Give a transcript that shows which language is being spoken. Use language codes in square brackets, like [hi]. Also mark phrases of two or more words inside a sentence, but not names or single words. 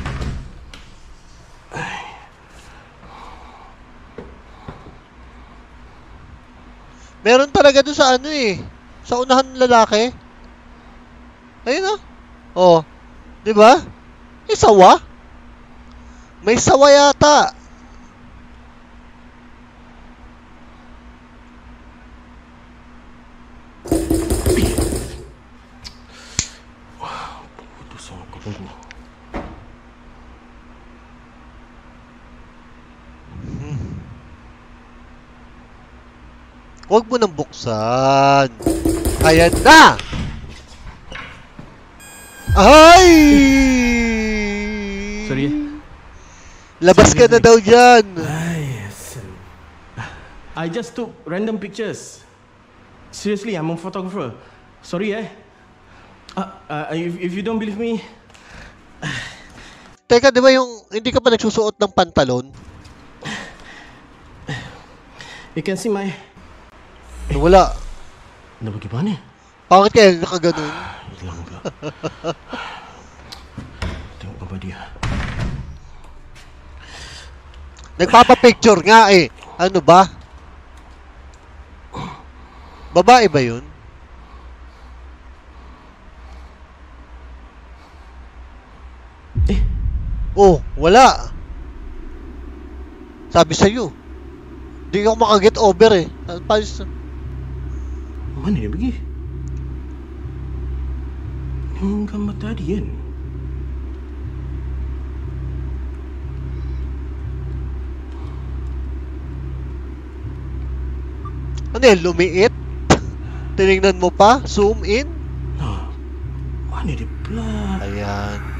[tl] Meron talaga doon sa ano eh. Sa unahan ng lalaki. Ayun oh. Oh. 'Di ba? May sawa. May sawa yata. [ms] Putus aku tunggu. [tl] Huwag mo nang buksan. Ayan na! Ay! Sorry. Labas ka na daw dyan. [en] Yes. I just took random pictures. Seriously, I'm a photographer. Sorry if you don't believe me. [tl] Teka, di ba yung hindi ka pa nagsusuot ng pantalon? [en] You can see my... [tl] Wala. [ms] Dah bagaimana? [tl] Bakit kaya nakaganon? [ms] Hilang pula. Tengok apa dia. [tl] Nagpapapicture nga eh. Ano ba? Babae ba yun? Oh, wala. Sabi sa'yo. Hindi ako makaget over eh. [ms] Mana dia pergi? Yang gambar tadi kan? [tl] Ano yan? Lumiit? Tinignan mo pa? [en] Zoom in? [ms] Mana dia pula? [tl] Ayan.